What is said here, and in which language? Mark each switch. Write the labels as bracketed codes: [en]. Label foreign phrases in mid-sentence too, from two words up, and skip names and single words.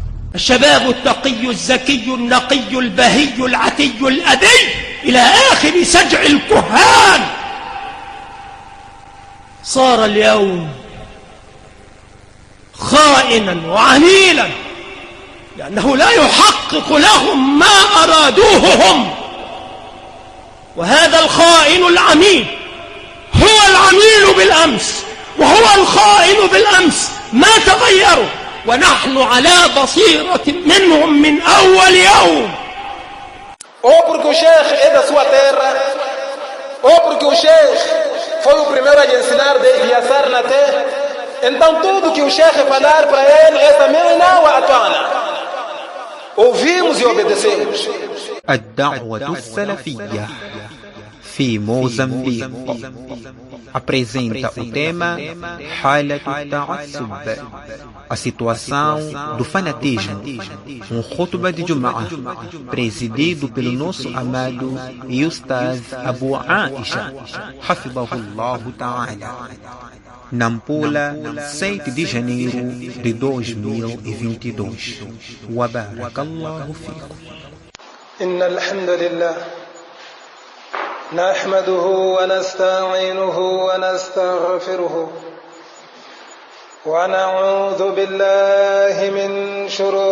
[ar] الشباب التقي الزكي النقي البهي العتي الأدي إلى آخر سجع الكهان صار اليوم خائنا وعميلا، لأنه لا يحقق لهم ما أرادوه هم. وهذا الخائن العميل هو العميل بالأمس وهو الخائن بالأمس، ما تغيروا، ونحن على بصيرة منهم من أول يوم. [pt] Ou porque o Sheikh é da sua terra, ou porque o Sheikh foi o primeiro a lhe ensinar desde assar na terra, então tudo que o Sheikh falar para ele é também não a atana. Ouvimos e obedecemos. [ar] الدعوة السلفية في موزمبيق [pt] apresenta o tema [ar] حالة التعصب, [pt] a situação do fanatismo, khutbah de Jum'ah, presidido pelo nosso amado e Ustaz Abu Aisha, [ar] حفظه الله تعالى, [pt] Nampula, 7 de janeiro de 2022. [ar] وبارك الله فيكم. إن الحمد لله نحمده ونستعينه ونستغفره ونعوذ بالله من شرور